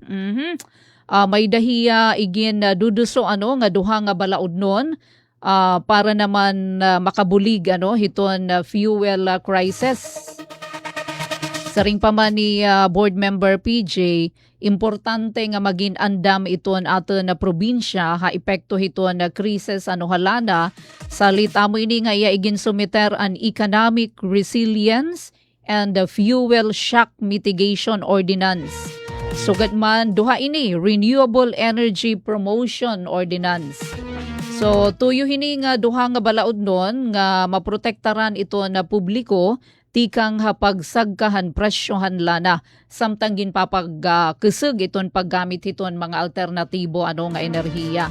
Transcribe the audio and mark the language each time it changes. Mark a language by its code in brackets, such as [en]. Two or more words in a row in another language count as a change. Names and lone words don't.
[war] May dahiya igin duduso nga duha nga balaod nun para naman makabulig hiton [en] fuel crisis. [war] Saring pa man ni board member PJ, importante nga maging andam iton aton na probinsya epekto hiton na krisis halana salit amo ini nga igin sumiter an [en] economic resilience and the fuel shock mitigation ordinance. [war] Sugat man duha ini [en] renewable energy promotion ordinance. [war] So tuyo hini nga duha nga balaod nun nga maprotektaran ito na publiko tikang hapagsagkahan presyohan lana samtang ginpapagkusog iton paggamit iton mga alternatibo nga enerhiya.